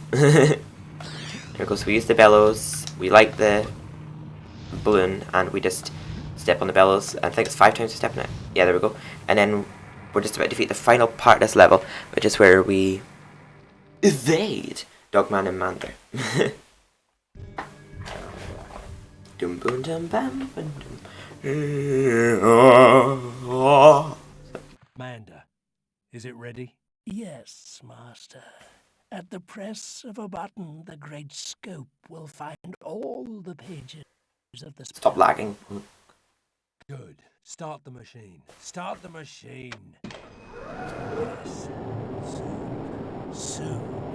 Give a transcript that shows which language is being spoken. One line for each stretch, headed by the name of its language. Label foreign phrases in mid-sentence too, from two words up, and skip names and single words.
English: There we go, so we use the bellows, we light the balloon, and we just step on the bellows, I think it's 5 times to step on it, yeah, there we go, and then we're just about to defeat the final part of this level, which is where we evade Dogman and Mander. Dum boom dum bam dum. Mander, is it ready? Yes, Master. At the press of a button, the great scope will find all the pages of the... Stop lagging. Good. Start the machine. Start the machine. Yes. Soon.